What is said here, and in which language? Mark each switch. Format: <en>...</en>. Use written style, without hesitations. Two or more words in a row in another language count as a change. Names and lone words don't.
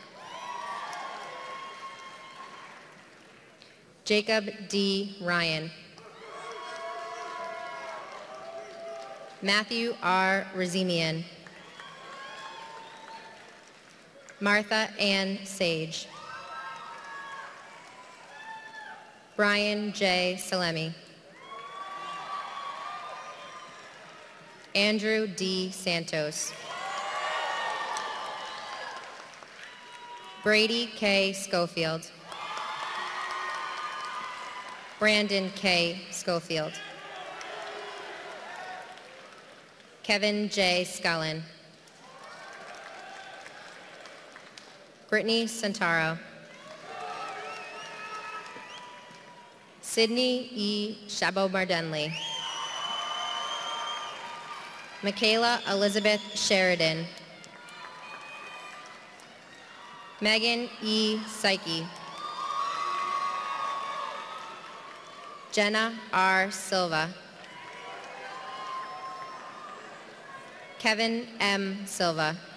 <en>Jacob D. Ryan. Matthew R. Razimian. Martha Ann Sage. Brian J. Salemi. Andrew D. Santos. Brady K. Schofield. Brandon K. Schofield. Kevin J. Scullin. Brittany Santaro. Sydney E. Chabot-Mardenley. Michaela Elizabeth Sheridan. Megan E. Psyche. Jenna R. Silva. Kevin M. Silva.</en>